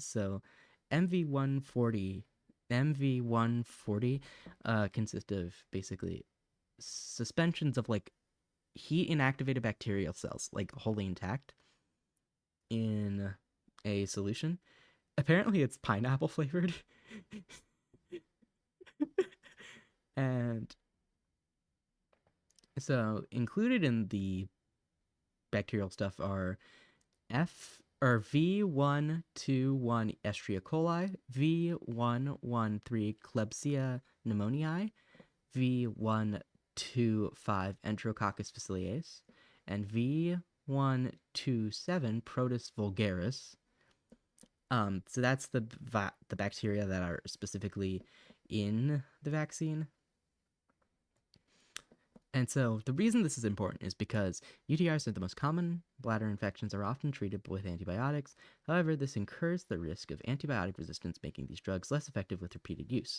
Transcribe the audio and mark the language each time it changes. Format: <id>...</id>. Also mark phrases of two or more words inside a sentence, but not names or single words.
<en>So MV140 MV140 consists of basically suspensions of like heat inactivated bacterial cells, like wholly intact, in a solution. Apparently, it's pineapple flavored, and so included in the bacterial stuff are F or V121 Escherichia coli, V113 Klebsiella pneumoniae, V125 Enterococcus faecilis, and V127 Protus vulgaris. So that's the bacteria that are specifically in the vaccine. And so the reason this is important is because UTIs are the most common bladder infections, are often treated with antibiotics. However, this incurs the risk of antibiotic resistance, making these drugs less effective with repeated use.</en>